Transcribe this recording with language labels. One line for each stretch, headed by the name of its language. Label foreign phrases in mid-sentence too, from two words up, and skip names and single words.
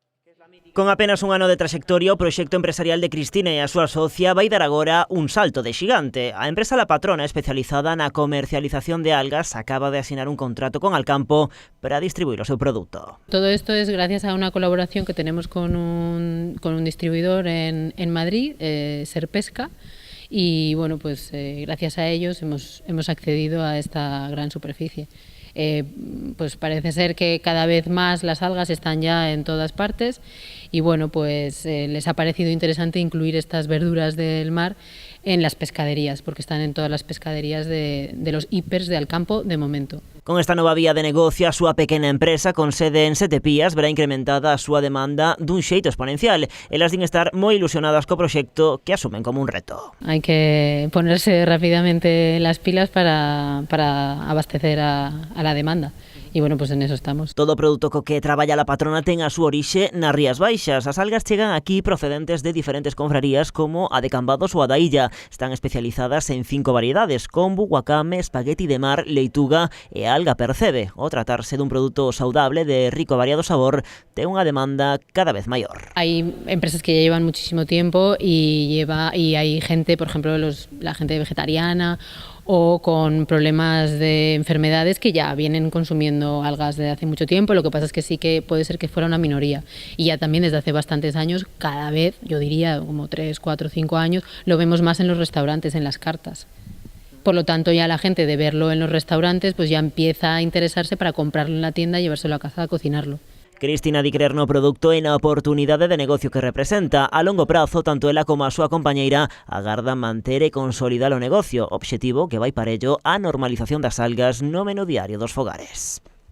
Galician: Con apenas un ano de traxectoria, o proxecto empresarial de Cristina e a súa socia vai dar agora un salto de xigante. A empresa La Patrona, especializada na comercialización de algas, acaba de asinar un contrato con Alcampo para distribuir o seu produto.
Spanish: Todo esto es gracias a una colaboración que tenemos con un distribuidor en Madrid, Serpesca, y bueno, pues gracias a ellos hemos accedido a esta gran superficie. Pues parece ser que cada vez más las algas están ya en todas partes y bueno, pues les ha parecido interesante incluir estas verduras del mar en las pescaderías, porque están en todas las pescaderías de los hipers de Alcampo de momento.
Galician: Con esta nova vía de negocio, a súa pequena empresa con sede en Sete Pías verá incrementada a súa demanda dun xeito exponencial. Elas din estar moi ilusionadas co proxecto que asumen como un reto.
Spanish: Hay que ponerse rápidamente las pilas para abastecer a la demanda. E, bueno, pues en eso estamos.
Galician: Todo o produto co que traballa La Patrona ten a súa orixe nas Rías Baixas. As algas chegan aquí procedentes de diferentes confrarías como a de Cambados ou a da Illa. Están especializadas en 5 variedades: kombu, wakame, espagueti de mar, leituga e alga percebe. O tratarse dun produto saudable de rico e variado sabor, ten unha demanda cada vez maior.
Spanish: Hay empresas que ya llevan muchísimo tiempo y hay gente, por ejemplo, la gente vegetariana o con problemas de enfermedades que ya vienen consumiendo algas desde hace mucho tiempo. Lo que pasa es que sí que puede ser que fuera una minoría. Y ya también desde hace bastantes años, cada vez, yo diría como 3, 4, 5 años, lo vemos más en los restaurantes, en las cartas. Por lo tanto, ya la gente de verlo en los restaurantes pues ya empieza a interesarse para comprarlo en la tienda y llevárselo a casa a cocinarlo.
Galician: Cristina di crer no produto e na oportunidade de negocio que representa. A longo prazo, tanto ela como a súa compañeira agardan manter e consolidar o negocio, obxectivo que vai parello á normalización das algas no menú diario dos fogares.